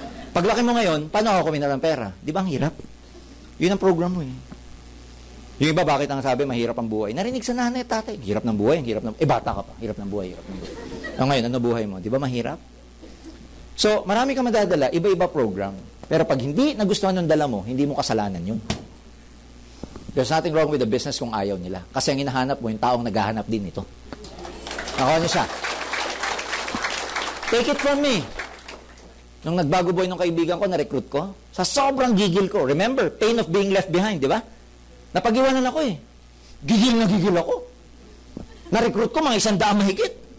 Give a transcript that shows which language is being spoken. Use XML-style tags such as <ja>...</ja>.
<tl>Paglaki mo ngayon, paano ako kumita ng pera? Di ba ang hirap? Yun ang program mo eh. Yung iba, bakit ang sabi, mahirap ang buhay? Narinig sa nanay, tatay, hirap ng buhay, bata ka pa, hirap ng buhay. Ngayon, ano buhay mo? Di ba mahirap? So, marami ka madadala, iba-iba program. Pero pag hindi nagustuhan ng dala mo, hindi mo kasalanan yun.</tl> <en>There's nothing wrong with the business</en> <tl>kung ayaw nila. Kasi ang hinahanap mo, yung taong naghahanap din ito. Nakuha niyo siya.</tl> <en>Take it from me.</en> <tl>Nung nagbago boy ng kaibigan ko, na-recruit ko, sa sobrang gigil ko,</tl> <en>remember, pain of being left behind,</en> <tl>di ba? Napag-iwanan ako eh. Gigil na gigil ako. Na-recruit ko, mga 100 mahigit.</tl>